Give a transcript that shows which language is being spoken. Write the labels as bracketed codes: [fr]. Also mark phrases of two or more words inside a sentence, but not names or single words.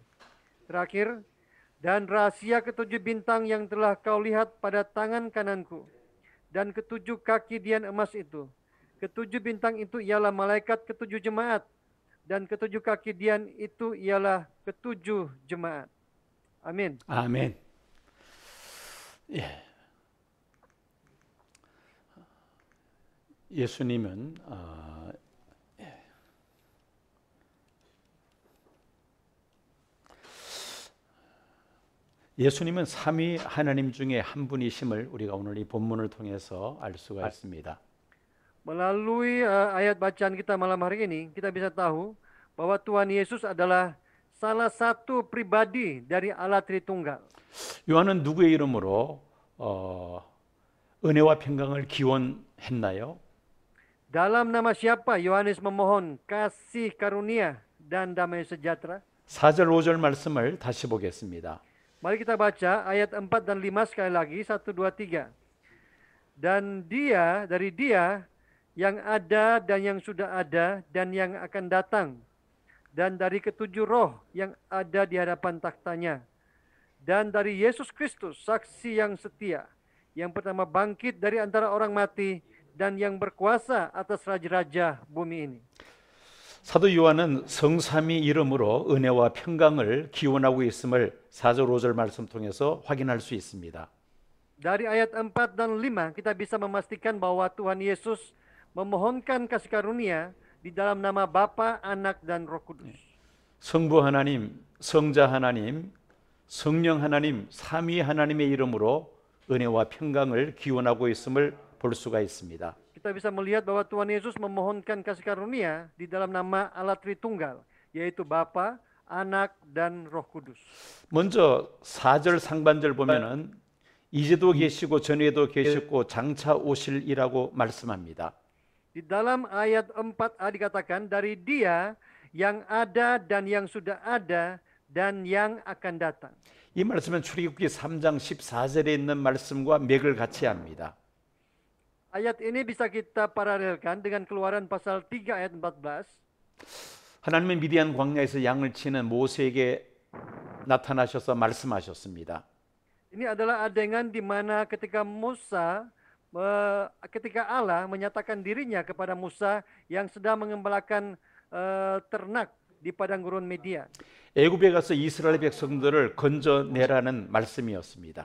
[id] Terakhir, dan rahasia 7 bintang yang telah kau lihat pada tangan kananku, dan 7 kaki dian emas itu. 7 bintang itu ialah malaikat 7 jemaat, dan 7 kaki dian itu ialah 7 jemaat. Amin. [ko] 아멘. 예. 예수님은 예수님은 삼위 하나님 중에 한 분이심을 우리가 오늘 이 본문을 통해서 알 수가 있습니다. [id] Melalui ayat bacaan kita malam hari ini, kita bisa tahu bahwa Tuhan Yesus adalah salah satu pribadi dari Allah Tritunggal. [ko] 요한은 누구의 이름으로 은혜와 평강을 기원했나요? [id] Dalam nama siapa Yohanes memohon kasih karunia dan damai sejahtera? [ko] 4절 5절 말씀을 다시 보겠습니다. [id] Mari kita baca ayat 4 dan 5 sekali lagi, 1, 2, 3. Dan dari dia yang ada dan yang sudah ada dan yang akan datang, dan dari 7 roh yang ada di hadapan taktanya, dan dari Yesus Kristus, saksi yang setia, yang pertama bangkit dari antara orang mati, dan yang berkuasa atas raja-raja bumi ini. [ko] 사도 요한은 성삼위 이름으로 은혜와 평강을 기원하고 있음을 4절 5절 말씀 통해서 확인할 수 있습니다. [id] Dari ayat 4 dan 5 kita bisa memastikan bahwa Tuhan Yesus memohonkan kasih karunia di dalam nama Bapa, Anak, dan Roh Kudus. [ko] 성부 하나님, 성자 하나님, 성령 하나님, 삼위 하나님의 이름으로 은혜와 평강을 기원하고 있음을 볼 수가 있습니다. [id] Kita bisa melihat bahwa Tuhan Yesus memohonkan kasih karunia di dalam nama Allah Tritunggal, yaitu Bapa, Anak, dan Roh Kudus. [ko] 먼저 4절 상반절 보면은 이제도 계시고 전에도 계셨고 장차 오실이라고 말씀합니다. [id] Di dalam ayat 4a dikatakan dari Dia yang ada dan yang sudah ada dan yang akan datang. [ko] 이 말씀은 출애굽기 3장 14절에 있는 말씀과 맥을 같이 합니다. [id] Ayat ini bisa kita paralelkan dengan Keluaran pasal 3 ayat 14. [ko] 하나님은 미디안 광야에서 양을 치는 모세에게 나타나셔서 말씀하셨습니다. [id] Ini adalah adegan di mana ketika ketika Allah menyatakan dirinya kepada Musa yang sedang mengembalakan ternak di padang gurun Media. [ko] 애굽에 가서 이스라엘 백성들을 건져내라는 말씀이었습니다.